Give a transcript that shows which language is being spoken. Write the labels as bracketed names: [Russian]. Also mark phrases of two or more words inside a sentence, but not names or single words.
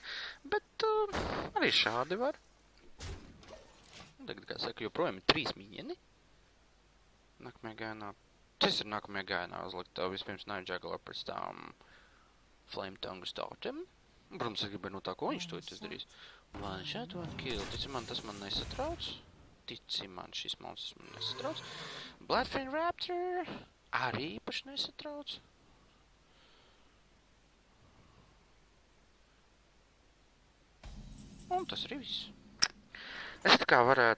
[Latvian] Bet arī šādi var. Tagad, kā saka, joprojām ir 3 minioni. Nākamajā gājienā. Tas ir nākamajā gājienā uzlikt vispirms Night Juggler, pēc tām Flame Tongues Totem. Protams, es gribēju no tā, ko viņš to izdarīs. [English] One shot, one kill. [Latvian] Tici man, tas man nesatrauc. Tici man, šis monstrs man nesatrauc. Bloodfang Raptor arī īpaši nesatrauc. Un tas arī viss. Es tā kā varētu...